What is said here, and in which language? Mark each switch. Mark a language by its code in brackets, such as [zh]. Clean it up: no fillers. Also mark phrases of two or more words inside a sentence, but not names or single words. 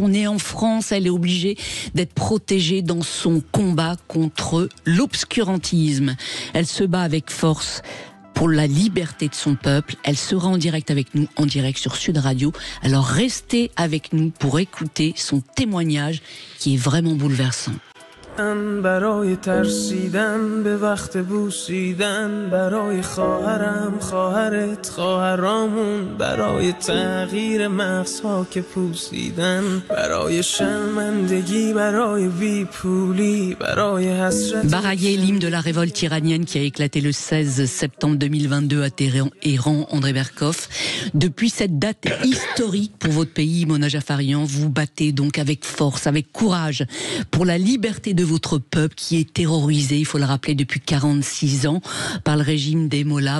[fr] On est en France, elle est obligée d'être protégée dans son combat contre l'obscurantisme. Elle se bat avec force pour la liberté de son peuple. Elle sera en direct avec nous, en direct sur Sud Radio. Alors restez avec nous pour écouter son témoignage qui est vraiment bouleversant. [fa] برای ترسیدن به وقت بوسیدن برای خواهرم خواهرت خواهرامون برای تغییر مغزها که پوسیدن برای شرمندگی برای بیپولی برای حسرت. [fr] Baraye, l'hymne de la révolte iranienne qui a éclaté le 16 septembre 2022 à Téhéran, André Berkoff. Depuis cette date historique pour votre pays, Mona Jafarian, vous battez donc avec force, avec courage, pour la liberté de votre peuple qui est terrorisé, il faut le rappeler, depuis 46 ans par le régime des Mollahs.